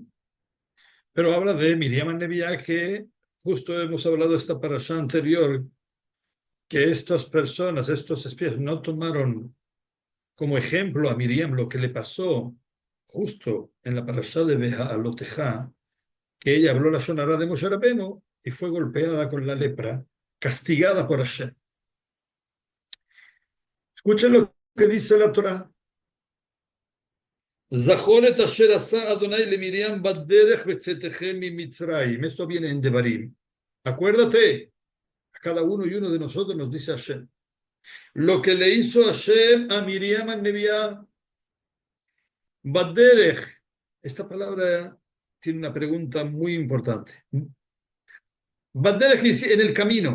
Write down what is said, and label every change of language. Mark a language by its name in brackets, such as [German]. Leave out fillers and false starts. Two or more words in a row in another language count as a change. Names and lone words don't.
[Spanish] Pero habla de Miriam al-Nebiá, que justo hemos hablado de esta parashá anterior, que estas personas, estos espías, no tomaron como ejemplo a Miriam lo que le pasó justo en la parashá de Beha'alotejá, que ella habló la Shonara de Moshe Rabbeinu y fue golpeada con la lepra, castigada por Hashem. Escuchen lo que dice la Torá. [Hebrew] זכור את אשר עשה יהוה למרים בדרך בצאתכם ממצרים. [Spanish] Esto viene en Devarim. Acuérdate, a cada uno y uno de nosotros nos dice Hashem. Lo que le hizo Hashem a Miriam al-Nebiá, baderech. Esta palabra tiene una pregunta muy importante. Baderech en el camino.